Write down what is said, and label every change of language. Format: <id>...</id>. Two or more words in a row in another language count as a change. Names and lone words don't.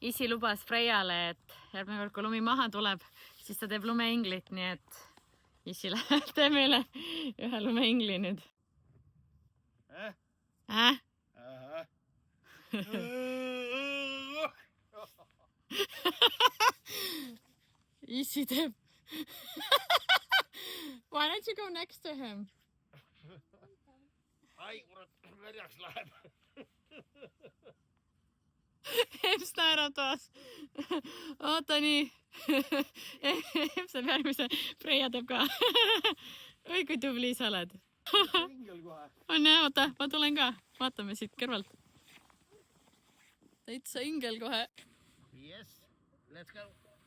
<et>Isi lubas Freiale, et järgmine kord, kui lumi maha tuleb, siis ta teeb lumeinglit, nii et Isi läheb, tee meile ühe lumeingli nüüd. Isi teeb.</et> <en>Why don't you go next to him?</en> <et>Ai, kurat, verjaks läheb. Ems naerab taas. Oota nii. Ems teeb järgmise. Freia teeb ka. Oi, kui tubli sa oled. On jah, oota, ma tulen ka. Vaatame siit kõrvalt. Täitsa ingel kohe.</et> <en>Yes, let's go.</en>